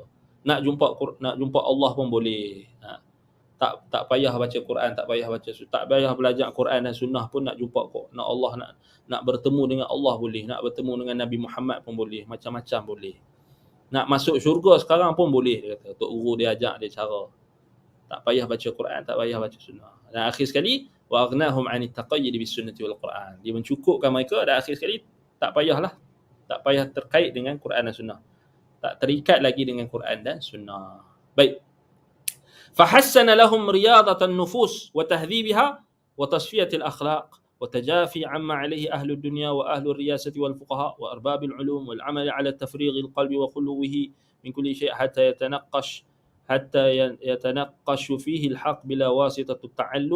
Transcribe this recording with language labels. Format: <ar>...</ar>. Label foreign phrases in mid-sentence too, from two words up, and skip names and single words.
<ms>Nak jumpa Allah pun boleh. Tak payah baca Quran, tak payah baca, tak payah belajar Quran dan sunnah pun nak jumpa kok. Nak Allah, nak bertemu dengan Allah boleh, nak bertemu dengan Nabi Muhammad pun boleh, macam-macam boleh. Nak masuk syurga sekarang pun boleh, dia kata. Tok guru dia ajak dia cara. Tak payah baca Quran, tak payah baca sunnah. Dan akhir sekali,</ms> <ar>وأغناهم عن التقيد بالسنة والقرآن.</ar> <ms>Dia mencukupkan mereka, dan akhir sekali tak payah terkait dengan Quran dan sunnah. Tak terikat lagi dengan Quran dan sunnah. Baik.</ms> <ar>فحسن لهم رياضة النفوس وتهذيبها وتصفية الأخلاق وتجافي عما عليه أهل الدنيا وأهل الرياسة والفقهاء وأرباب العلوم والعمل على تفريغ القلب وخلوه من كل شيء حتى يتنقش فيه الحق بلا واسطة التعلم.</ar>